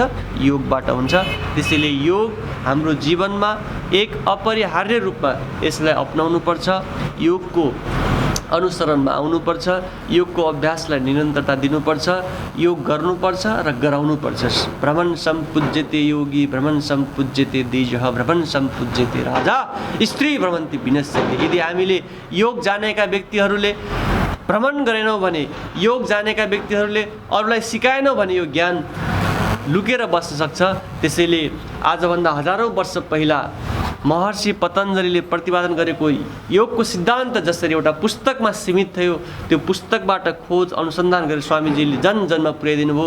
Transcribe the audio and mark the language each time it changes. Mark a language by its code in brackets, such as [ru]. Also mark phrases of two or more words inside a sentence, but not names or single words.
[ne] योगबाट हुन्छ। त्यसैले योग हाम्रो जीवनमा एक अपरिहार्य रूपमा यसलाई अपनाउनु पर्छ, योगको अनुसरणमा आउनुपर्छ, योगको अभ्यासलाई निरन्तरता दिनुपर्छ, योग गर्नुपर्छ र गराउनुपर्छ। [sa] भ्रमण सम्पूज्यते योगी, भ्रमण सम्पूज्यते द्विजः, भ्रमण सम्पूज्यते राजा, स्त्री भ्रमन्ति विनश्यति। [ne] यदि हामीले योग जानेका व्यक्तिहरूले भ्रमण गरेनौँ भने, योग जानेका व्यक्तिहरूले अरूलाई सिकाएनौँ भने यो ज्ञान लुकेर बस्न सक्छ। त्यसैले आजभन्दा हजारौँ वर्ष पहिला महर्षि पतञ्जलिले प्रतिपादन गरेको योगको सिद्धान्त जसरी एउटा पुस्तकमा सीमित थियो, त्यो पुस्तकबाट खोज अनुसन्धान गरेर स्वामीजीले जन जन्म पुर्याइदिनु भयो।